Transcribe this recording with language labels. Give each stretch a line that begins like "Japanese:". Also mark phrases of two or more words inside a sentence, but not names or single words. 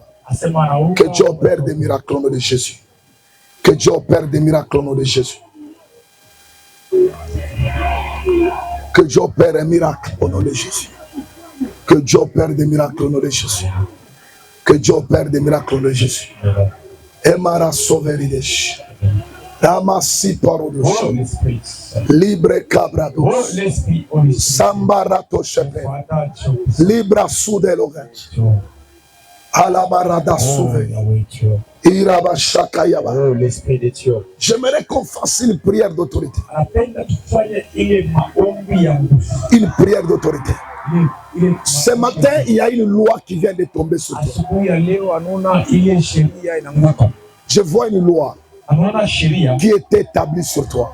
French: Que Dieu opère des miracles au nom de Jésus. Que Dieu opère des miracles au nom de Jésus. Que Dieu opère un miracle au nom de Jésus. Que Dieu opère des miracles au nom de Jésus. Que Dieu opère des miracles au nom de Jésus. Emara Soveridèche. Ramasi Parodosh. Libre Cabrados. Sambarato Chepe. Libra Soudelogat. Alabarada Souve. Iraba Shakayaba. J'aimerais qu'on fasse une prière d'autorité. Une prière d'autorité. Ce matin, il y a une loi qui vient de tomber sur toi. Je vois une loi qui est établie sur toi.